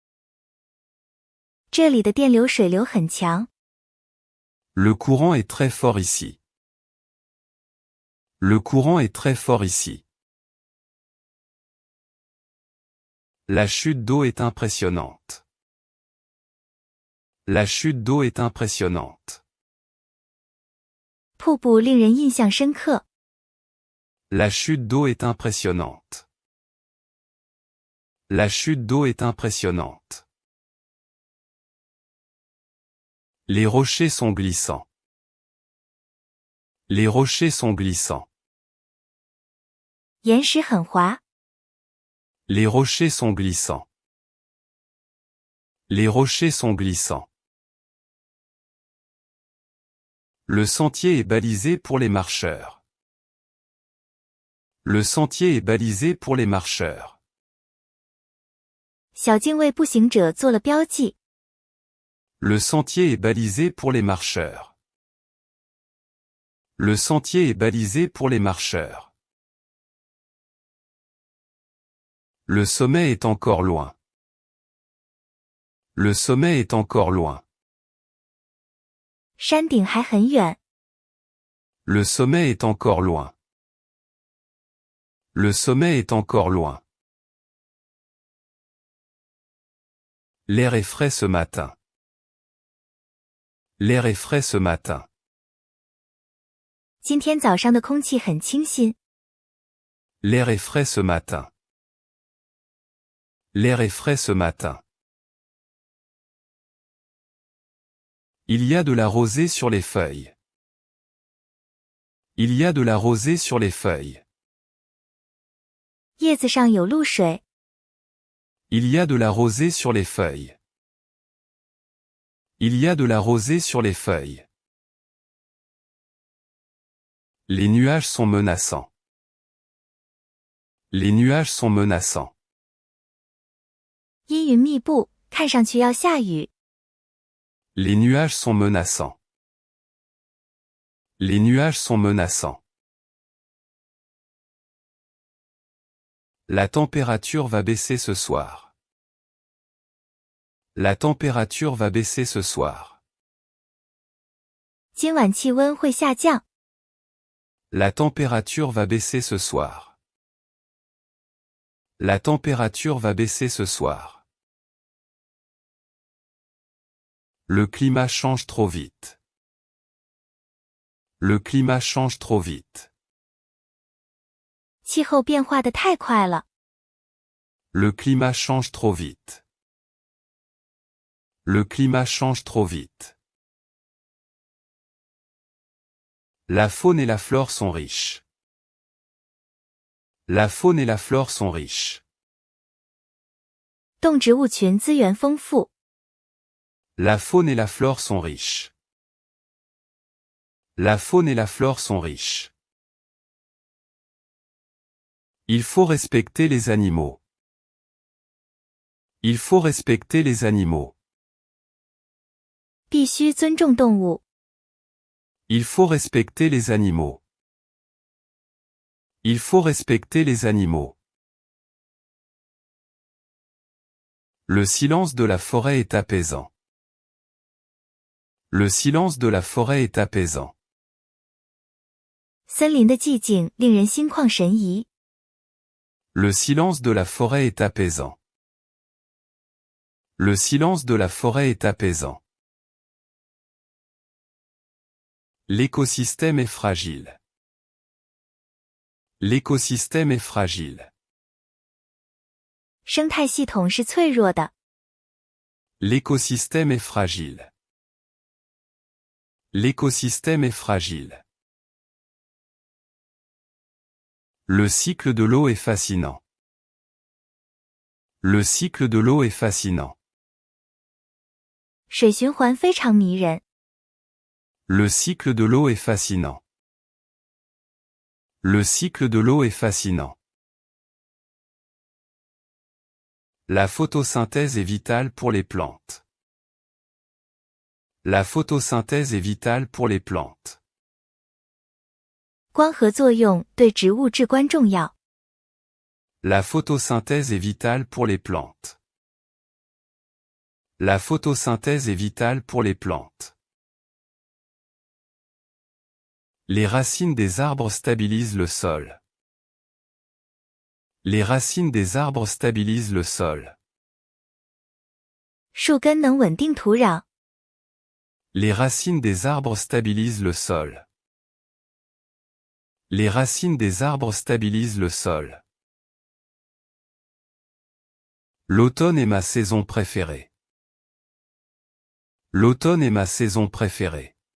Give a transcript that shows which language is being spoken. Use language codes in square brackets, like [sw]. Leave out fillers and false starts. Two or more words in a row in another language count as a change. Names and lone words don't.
[zh] 这里的电流水流很强。 [fr] Le courant est très fort ici. Le courant est très fort ici. La chute d'eau est impressionnante. La chute d'eau est impressionnante. [zh] 瀑布令人印象深刻。 [fr] La chute d'eau est impressionnante. La chute d'eau est impressionnante. Les rochers sont glissants. Les rochers sont glissants. [zh] 岩石很滑。 [fr] Les rochers sont glissants. Les rochers sont glissants. Le sentier est balisé pour les marcheurs. Le sentier est balisé pour les marcheurs. [zh] 小径为步行者做了标记。 [fr] Le sentier est balisé pour les marcheurs. Le sentier est balisé pour les marcheurs. Le sommet est encore loin. Le sommet est encore loin. [zh] 山顶还很远。 [fr] Le sommet est encore loin. Le sommet est encore loin. L'air est frais ce matin. L'air est frais ce matin. [zh] 今天早上的空气很清新。 [fr] L'air est frais ce matin. L'air est frais ce matin. Il y a de la rosée sur les feuilles. Il y a de la rosée sur les feuilles. [zh] 叶子上有露水。 [fr] Il y a de la rosée sur les feuilles. Il y a de la rosée sur les feuilles. Les nuages sont menaçants. Les nuages sont menaçants. [zh] 阴云密布，看上去要下雨。 [fr] Les nuages sont menaçants. Les nuages sont menaçants. La température va baisser ce soir. La température va baisser ce soir. [zh] 今晚气温会下降。 [fr] La température va baisser ce soir. La température va baisser ce soir. Le climat change trop vite. Le climat change trop vite. [zh] 气候变化得太快了。 [fr] Le climat change trop vite. Le climat change trop vite. La faune et la flore sont riches. La faune et la flore sont riches. [zh] 动植物群资源丰富。 [fr] La faune et la flore sont riches. La faune et la flore sont riches. Il faut respecter les animaux. Il faut respecter les animaux. [zh] 必须尊重动物。 [fr] Il faut respecter les animaux. Il faut respecter les animaux. Le silence de la forêt est apaisant. Le silence de la forêt est apaisant. [zh] 森林的寂静令人心旷神怡。 [fr] Le silence de la forêt est apaisant. Le silence de la forêt est apaisant. L'écosystème est fragile. L'écosystème est fragile. [zh] 生态系统是脆弱的。 [fr] L'écosystème est fragile. L'écosystème est fragile. Le cycle de l'eau est fascinant. Le cycle de l'eau est fascinant. [zh] 水循环非常迷人。 [fr] Le cycle de l'eau est fascinant. Le cycle de l'eau est fascinant. La photosynthèse est vitale pour les plantes. La photosynthèse est vitale pour les plantes. [zh] 光合作用对植物至关重要。 [fr] La photosynthèse est vitale pour les plantes. La photosynthèse est vitale pour les plantes. Les racines des arbres stabilisent le sol. Les racines des arbres stabilisent le sol. [zh] 树根能稳定土壤。 [fr] Les racines des arbres stabilisent le sol. Les racines des arbres stabilisent le sol. L'automne est ma saison préférée. L'automne est ma saison préférée.